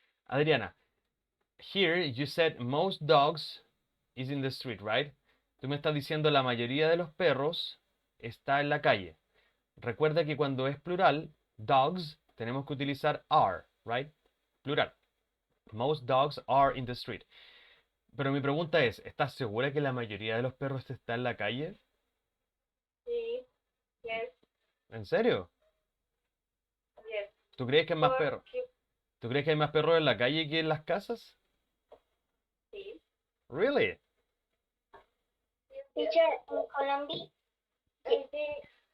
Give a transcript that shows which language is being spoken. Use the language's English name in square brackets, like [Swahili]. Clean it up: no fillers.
[English] Adriana, here you said most dogs is in the street, right? [Spanish] Tú me estás diciendo la mayoría de los perros está en la calle. Recuerda que cuando es plural, dogs, tenemos que utilizar are, right? [English] Plural. Most dogs are in the street. [Spanish] Pero mi pregunta es, ¿estás segura que la mayoría de los perros está en la calle? Sí. [English] Yes. [Spanish] ¿En serio? [English] Yes. [Spanish] ¿Tú crees que hay más perros? ¿Tú crees que hay más perros en la calle que en las casas? Sí. [English] Really? Teacher, in Colombia, I think.